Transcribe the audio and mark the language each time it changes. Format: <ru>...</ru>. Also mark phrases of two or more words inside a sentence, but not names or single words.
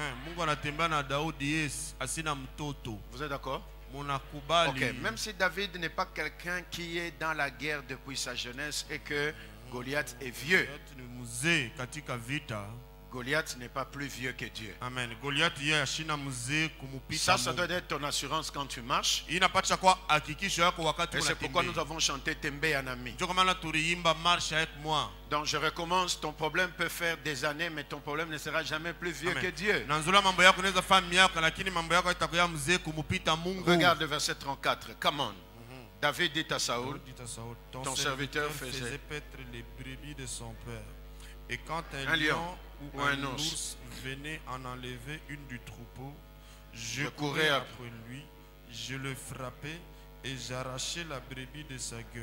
<fr>Vous êtes d'accord? Ok, même si David n'est pas quelqu'un qui est dans la guerre depuis sa jeunesse et que Goliath est vieux, Goliath n'est pas plus vieux que Dieu. Amen.</fr> <sw>Goliath yeye ashina mzee kumupita.</sw> <fr>Ça doit être ton assurance quand tu marches.</fr> <sw>Inapaswa kuwa hakikisho yako wakati</sw> <fr>Et c'est pourquoi</fr> <sw>unatembea.</sw> <fr>nous avons chanté Tembe Anami.</fr> <sw>Ndio kwa maana tuliimba</sw> <fr>marche avec moi. Donc je recommence, ton problème peut faire des années, mais ton problème ne sera jamais plus vieux que Dieu.</fr> <sw>Na nzula mambo yako inaweza fanya miaka lakini mambo yako itakuwa mzee kumupita Mungu.</sw> <fr>Regarde le verset 34.</fr> <en>Come on.</en> <fr>David dit à Saoul, ton serviteur faisait paître les brebis de son père. Et quand un lion ou un ours venait en enlever une du troupeau, je courais après lui, je le frappais et j'arrachais la brebis de sa gueule.</fr>